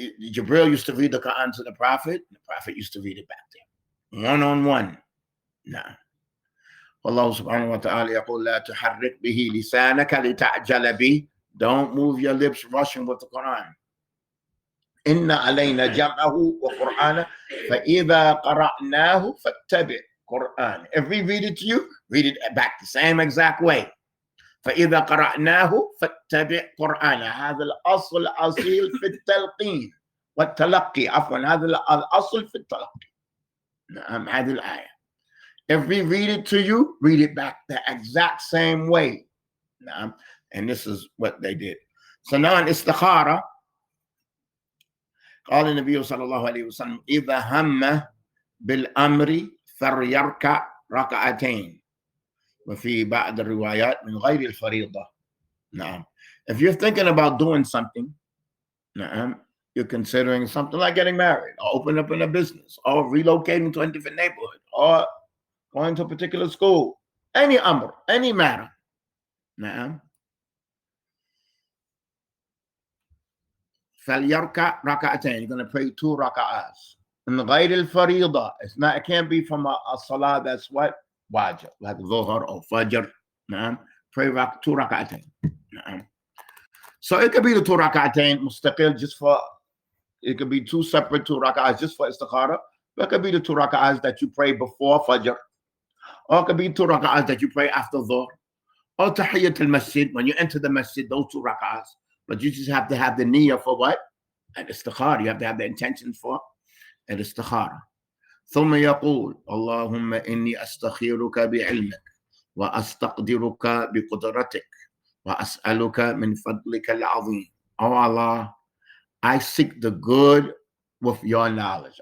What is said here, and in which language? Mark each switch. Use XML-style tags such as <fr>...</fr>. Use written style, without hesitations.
<en>Jibril used to read the Quran to the Prophet used to read it back to him one-on-one.</en> <ar>نعم. والله سبحانه وتعالى يقول لا تحرك به لسانك لتعجل به.</ar> <en>Don't move your lips rushing with the Quran.</en> <ar>إن علينا جمعه وقرآنه فإذا قرأناه فاتبع قرآن.</ar> <en>If we read it to you, read it back the same exact way.</en> <ar>فإذا قرأناه فاتبع قرآن. هذا الأصل الأصيل في التلقين والتلقي. عفوا هذا الأصل في التلقي. نعم هذه الآية.</ar> <en>If we read it to you, read it back the exact same way.</en> <ar>نعم.</ar> <en>And this is what they did. So now in istikhara,</en> <ar>قال النبي صلى الله عليه وسلم إذا هم بالأمر فليركع ركعتين. وفي بعض الروايات من غير الفريضة. نعم.</ar> <en>If you're thinking about doing something,</en> <ar>نعم,</ar> <en>you're considering something like getting married or opening up in a business or relocating to a different neighborhood or going to a particular school, any amr, any matter.</en> <ar>نعم. فليركع ركعتين.</ar> <en>You're going to pray 2 raka'ahs.</en> <ar>من غير الفريضة.</ar> <en>It can't be from a salah that's what? Wajib, like Dhuhr or Fajr.</en> <ar>نعم.</ar> <en>Pray 2 raka'atain. نعم. So it could be the 2 raka'atain mustaqil just for, it could be 2 separate 2 raka'ahs just for istikhara. It could be the 2 raka'ahs that you pray before Fajr. Or it could be 2 raka'ahs that you pray after Dhuhr. Or tahiyyat al-masjid, when you enter the masjid, those 2 raka'ahs. But you just have to have the niyyah for what? An istikhara. You have to have the intention for an istikhara.</en> <ar>ثم يقول اللهم إني أستخيرك بعلمك وأستقدرك بقدرتك وأسألك من فضلك العظيم.</ar> <en>Oh Allah, I seek the good with your knowledge.</en>